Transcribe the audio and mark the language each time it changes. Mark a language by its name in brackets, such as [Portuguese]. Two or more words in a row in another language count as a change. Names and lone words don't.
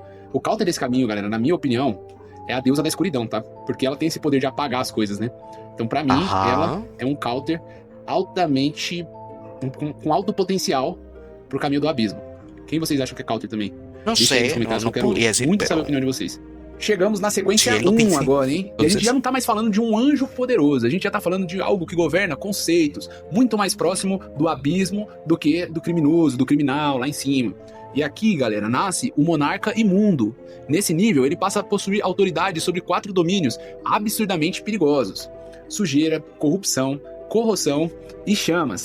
[Portuguese] O counter desse caminho, galera, na minha opinião, é a deusa da escuridão, tá? Porque ela tem esse poder de apagar as coisas, né? Então, pra mim, ela é um counter altamente... com alto potencial pro caminho do abismo. Quem vocês acham que é counter também? [Spanish] No [Portuguese] Deixa aí nos [Spanish] sé, [Portuguese] comentários, [Spanish] no [Portuguese] eu quero [Spanish] podría decir, [Portuguese] muito saber a [Spanish] pero [Portuguese] opinião de vocês. Chegamos na sequência [Spanish] Sí, lo 1 pensé. [Portuguese] agora, hein? E a [Spanish] Entonces- [Portuguese] gente já não tá mais falando de um anjo poderoso, a gente já tá falando de algo que governa conceitos, muito mais próximo do abismo do que do criminoso, do criminal, lá em cima. E aqui, galera, nasce o monarca imundo. Nesse nível, ele passa a possuir autoridade sobre 4 domínios absurdamente perigosos: sujeira, corrupção, corrosão e chamas.